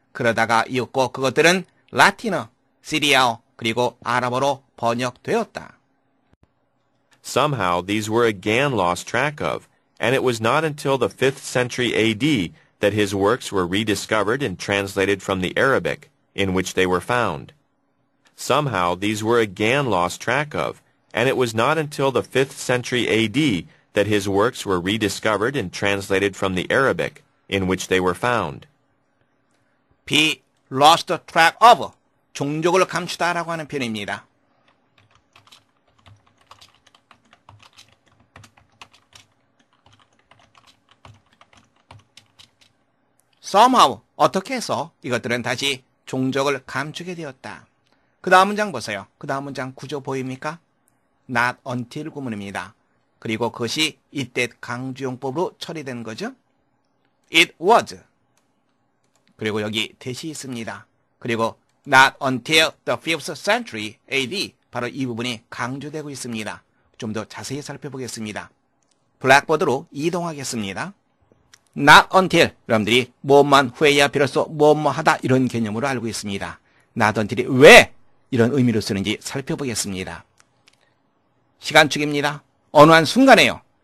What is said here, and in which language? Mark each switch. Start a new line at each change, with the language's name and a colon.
Korean: 그러다가 이윽고 그것들은 라틴어, 시리아어, 그리고 아랍어로 번역되었다.
English: Somehow these were again lost track of, and it was not until the 5th century AD that his works were rediscovered and translated from the Arabic, in which they were found. Somehow these were again lost track of, and it was not until the 5th century AD that his works were rediscovered and translated from the Arabic, in which they were found. be lost track of,
Korean: 종족을 감추다라고 하는 표현입니다. somehow, 어떻게 해서 이것들은 다시 종족을 감추게 되었다. 그 다음 문장 보세요. 그 다음 문장 구조 보입니까? not until 구문입니다. 그리고 그것이 이때 강조용법으로 처리된 거죠.
English: It was.
Korean: 그리고 여기 대시 있습니다. 그리고
English: not until the 5th century AD.
Korean: 바로 이 부분이 강조되고 있습니다. 좀 더 자세히 살펴보겠습니다. 블랙보드로 이동하겠습니다.
English: Not until.
Korean: 여러분들이 무엇만 후에야 비로소 무엇뭐 하다 이런 개념으로 알고 있습니다. Not until이 왜 이런 의미로 쓰는지 살펴보겠습니다. 시간축입니다. 어느 한 순간에요.